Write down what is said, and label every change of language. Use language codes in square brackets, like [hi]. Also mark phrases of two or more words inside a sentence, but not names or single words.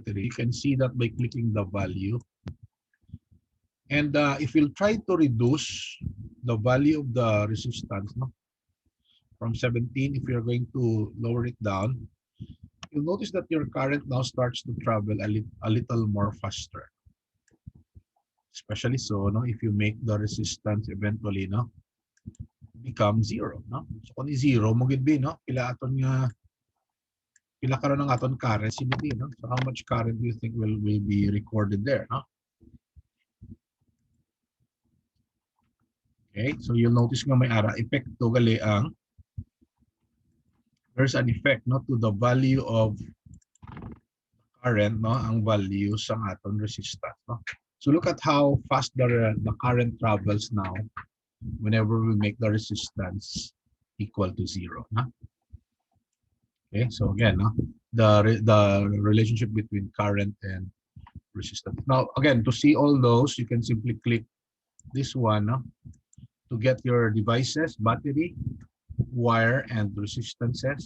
[en] You can see that by clicking the value. And if you'll try to reduce the value of the resistance from 17, if you're going to lower it down, you'll notice that your current now starts to travel a little more faster. Especially so, if you make the resistance eventually become zero. [hil] So kung zero, mo gid be, pila karon ng aton current, [en] so how much current do you think will be recorded there? Okay, so you'll notice [hil] nga may epekto gali [en] there's an effect to the value of current [hil] ang value sa aton resistance. [en] So look at how fast the current travels now whenever we make the resistance equal to zero. Okay, so again, the relationship between current and resistance. Now again, to see all those, you can simply click this one to get your devices, battery, wire, and resistances.